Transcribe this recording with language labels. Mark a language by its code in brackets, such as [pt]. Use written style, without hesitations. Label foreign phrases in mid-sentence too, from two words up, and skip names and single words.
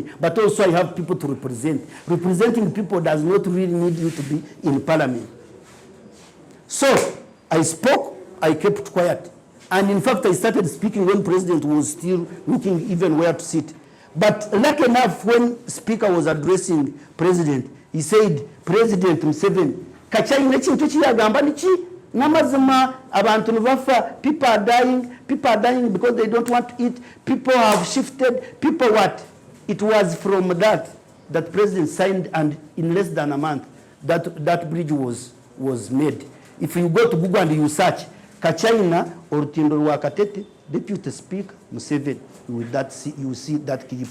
[en] But also I have people to represent. Representing people does not really need you to be in parliament. So I spoke, I kept quiet. And in fact, I started speaking when President was still looking even where to sit. But lucky enough, when Speaker was addressing President, he said, President Museveni, [nyn] kachai chintu chiyagamba nichi namazima abantu nibafa, [en] people are dying because they don't want to eat, people have shifted, people what? It was from that. that president signed, and in less than a month, that bridge was made. If you go to Google and you search Kachina or Tindo Wakatete, Deputy Speaker Museveni, you see that clip.